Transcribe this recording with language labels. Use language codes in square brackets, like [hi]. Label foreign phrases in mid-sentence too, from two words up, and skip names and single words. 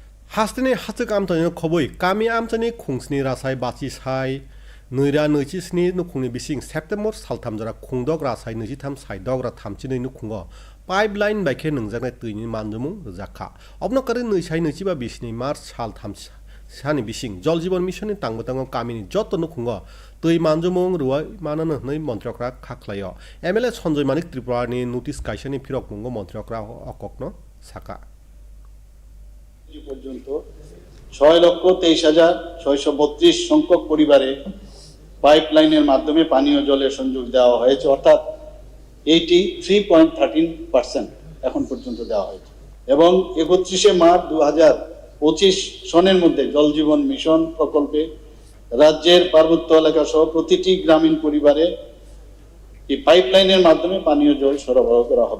[trp] Hastini hatuk amtani khoboi kami amtani khungsni rasai bachi sai noira noichi sni nukhungni bising September salthamjara khungdok rasai noichi tham saidok ra thamchini nukhungo pipeline baikhe nungjaknai tuini manjumung jakha obno kare noisai noichi ba bisni March sal thamsa sani bising Jal Jeevan Mission ni tangbatango kamini joto nukhungo tui manjumung ruwai manana nei montrokra khaklayo MLA Sanjoy Manik Tripura ni notice kaisani phirok mungo montrokra okokno saka [bn] পর্যন্ত 6,23,632 সংখ্যক পরিবারে পাইপলাইনের মাধ্যমে পানীয় জলের সংযোগ দেওয়া হয়েছে, অর্থাৎ 83.13% এখন পর্যন্ত দেওয়া হয়েছে। এবং 31 মার্চ 2025 সনের মধ্যে জল জীবন মিশন প্রকল্পে রাজ্যের পার্বত্য এলাকা সহ প্রতিটি গ্রামীণ পরিবারে এই পাইপলাইনের মাধ্যমে পানীয় জল সরবরাহ করা হবে।